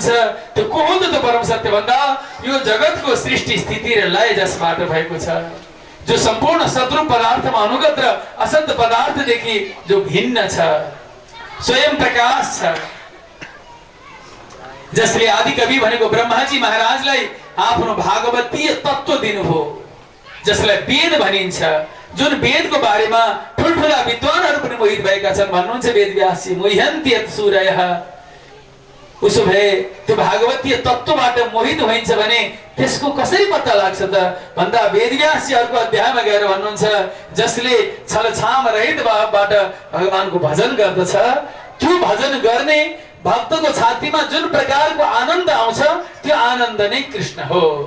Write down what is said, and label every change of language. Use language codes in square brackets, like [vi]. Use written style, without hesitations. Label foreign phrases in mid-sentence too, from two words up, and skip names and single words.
[ne] त्यो को हो त परम सत्य भन्दा यो जगतको सृष्टि स्थिति र लय जसबाट भएको छ, जो सम्पूर्ण सद्रूप पदार्थमा अनुगत र असत पदार्थदेखि जो भिन्न छ, स्वयं प्रकाश छ, जसले आदि कवि भनेको ब्रह्माजी महाराजलाई आफ्नो भागवतीय तत्व दिनुभयो, जसलाई वेद भनिन्छ, जुन वेदको बारेमा ठुलठुला विद्वानहरू पनि मोहित भएका छन्। भन्नुहुन्छ वेदव्यासजी, [sa] मोह्यन्ति यत् सूरयः। [ne] उसो भए त्यो भागवतीय तत्वबाट मोहित भइन्छ भने त्यसको कसरी पत्ता लाग्छ त भन्दा वेदव्यासजी अर्को अध्यायमा गएर भन्नुहुन्छ, जसले छलछाम रहित भावबाट भगवानको भजन गर्दछ, त्यो भजन गर्ने भक्तको छातीमा जुन प्रकारको आनन्द आउँछ त्यो आनन्द नै कृष्ण हो।